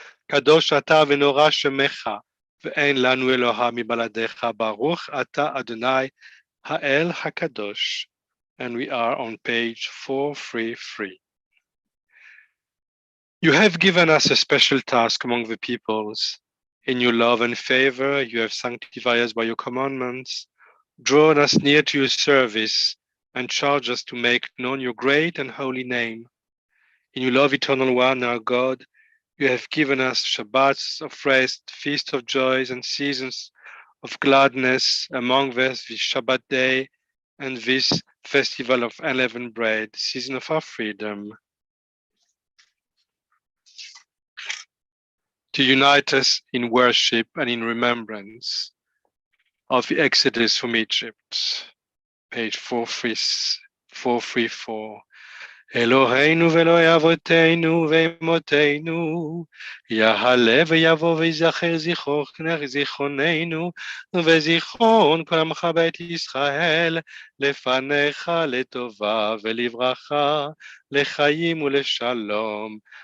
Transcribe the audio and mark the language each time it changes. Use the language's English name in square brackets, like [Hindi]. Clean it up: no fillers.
[Hebrew] קדוש אתה ונורא שמך ואין לנו אלוה מבלעדיך ברוך אתה אדוני האל הקדוש. [English] And we are on page 433. You have given us a special task among the peoples. In your love and favor, you have sanctified us by your commandments, drawn us near to your service, and charged us to make known your great and holy name. In your love, eternal one, our God, you have given us Shabbats of rest, feasts of joys, and seasons of gladness, among this Shabbat day and this festival of unleavened bread, season of our freedom. To unite us in worship and in remembrance of the Exodus from Egypt. Page 434. [Hebrew] אלוהינו ואלוהי אבותינו ואמותינו, יעלה ויבוא ויזכר זיכרוננו וזיכרון כל עמך בית ישראל לפניך לטובה ולברכה, לחיים ולשלום.